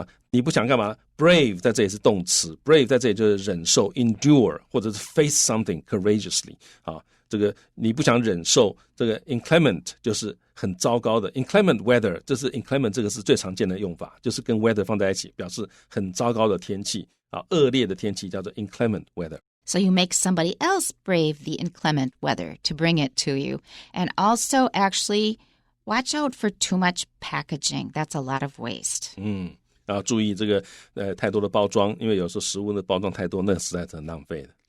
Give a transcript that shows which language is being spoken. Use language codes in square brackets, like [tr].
[zh] 你不想干嘛 brave 在这里是动词 brave 在这里就是忍受 endure 或者是 [en] face something courageously [zh] 这个你不想忍受这个 inclement 就是很糟糕的 [en] inclement weather， [zh] 这是 inclement 这个是最常见的用法，就是跟 weather 放在一起表示很糟糕的天气恶劣的天气叫做 inclement weather。So [en] you make somebody else brave the inclement weather to bring it to you. And also actually watch out for too much packaging. That's a lot of waste. [zh] 然后注意这个太多的包装，因为有时候食物的包装太多，那实在是很浪费的。